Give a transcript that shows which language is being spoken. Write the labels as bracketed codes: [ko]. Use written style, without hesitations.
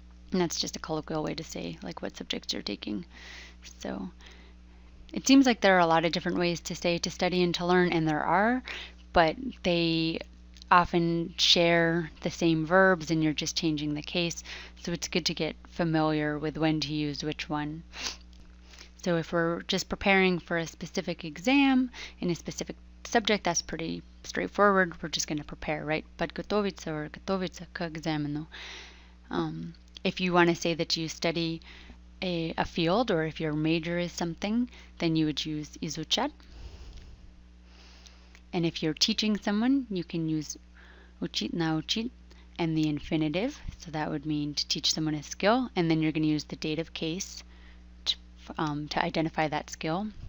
[en] And that's just a colloquial way to say like what subjects you're taking. So it seems like there are a lot of different ways to say to study and to learn, and there are, but they often share the same verbs and you're just changing the case. So it's good to get familiar with when to use which one. So if we're just preparing for a specific exam in a specific subject, that's pretty straightforward. We're just going to prepare, right? [ru] Подготовиться or готовиться к экзамену. [en] If you want to say that you study a field, or if your major is something, then you would use изучать. And if you're teaching someone, you can use учить, научить, and the infinitive. So that would mean to teach someone a skill, and then you're going to use the dative case to identify that skill.